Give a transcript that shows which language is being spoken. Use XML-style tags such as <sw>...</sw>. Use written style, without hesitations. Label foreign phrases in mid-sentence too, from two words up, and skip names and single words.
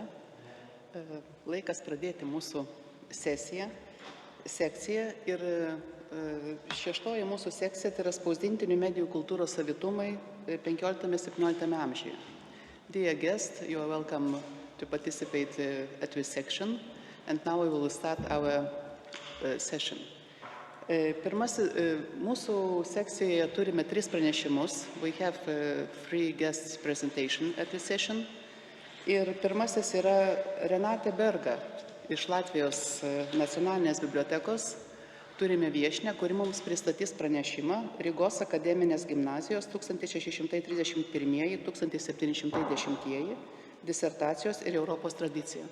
<lt>Laikas pradėti mūsų sekciją. Ir šeštoji mūsų sekcija tai yra spausdintinių medijų kultūros savitumai 15-17 amžiuje.</lt> <en>Dear guests, you are welcome to participate at this section. And now we will start our session.</en> <lt>Mūsų sekcijoje turime 3 pranešimus.</lt> <en>We have 3 guests presentation at this session.</en> <lt>Ir pirmasis yra Renate Berga iš Latvijos nacionalinės bibliotekos. Turime viešnią, kuri mums pristatys pranešimą Rygos akademinės gimnazijos 1631-1710 disertacijos ir Europos tradicija.</lt>